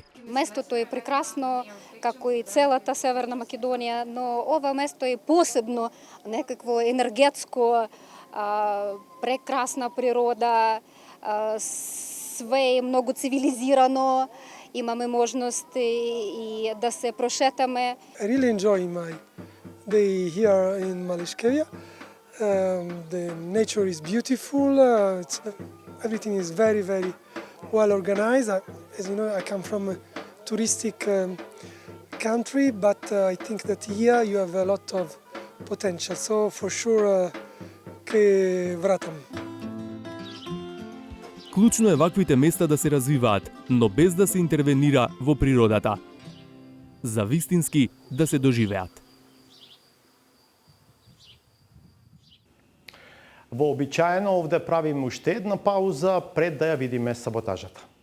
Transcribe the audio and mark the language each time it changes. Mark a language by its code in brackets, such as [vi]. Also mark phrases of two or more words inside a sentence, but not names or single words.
[mk] Местото е прекрасно, како и целата Северна Македонија, но ова место е посебно, некакво енергетско, прекрасна природа, све е многу цивилизирано, имаме можност и да се прошетаме. [en] I really enjoy my day here in Maleševija. The nature is beautiful. Everything is very, very well organized. As you know, I come from a touristic country, but I think that here you have a lot of potential. So for sure, [mk] ќе вратам. Клучно е ваквите места да се развиваат, но без да се интервенира во природата. За вистински да се доживеат. Вообичаено овде правиме уште една пауза пред да ја видиме саботажата.